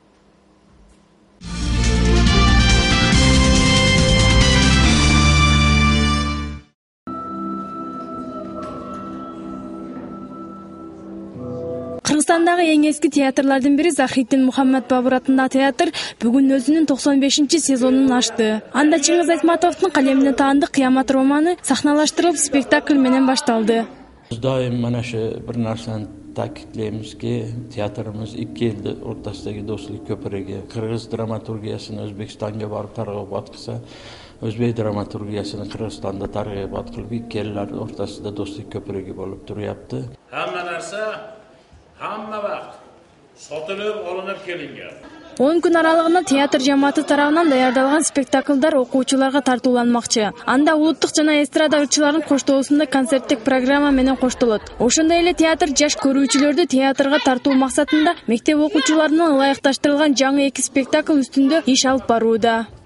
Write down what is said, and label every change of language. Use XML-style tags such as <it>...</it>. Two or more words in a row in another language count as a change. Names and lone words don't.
<ky>Кыргызстандагы эң эски театрлардын бири Захриддин Мухаммад Бабур атындагы театр бүгүн өзүнүн 95-сезонун ачты. Анда Чыңгыз Айтматовдун калемине таандык Кыямат романы сахналаштырылып, спектакль менен башталды. Дайым мына ошо бир нерсени</ky> <uz>ta'kidlaymizki, teatrimiz 2 yilda o'rtasidagi do'stlik ko'pirigi, Qirg'iz dramaturgiyasini O'zbekistonga borib targ'ibot qilsa, O'zbek dramaturgiyasini Qirg'izistonda targ'ibot qilib, 2 yillar o'rtasida do'stlik ko'pirigi bo'lib turyapti. Hamma narsa hamma vaqt sotilib olinib kelingan.</uz> <ky>10 күн аралыгында театр жамааты тарабынан даярдалган спектакльдар окуучуларга тартууланмакчы. Анда улуттук жана эстрада ырчыларынын коштоосунда концерттик программа менен коштолот. Ошондой эле театр жаш көрүүчүлөрдү театрга тартуу максатында мектеп окуучуларына ылайыкташтырылган жаңы 2 спектакль үстүндө иш алып барууда.</ky>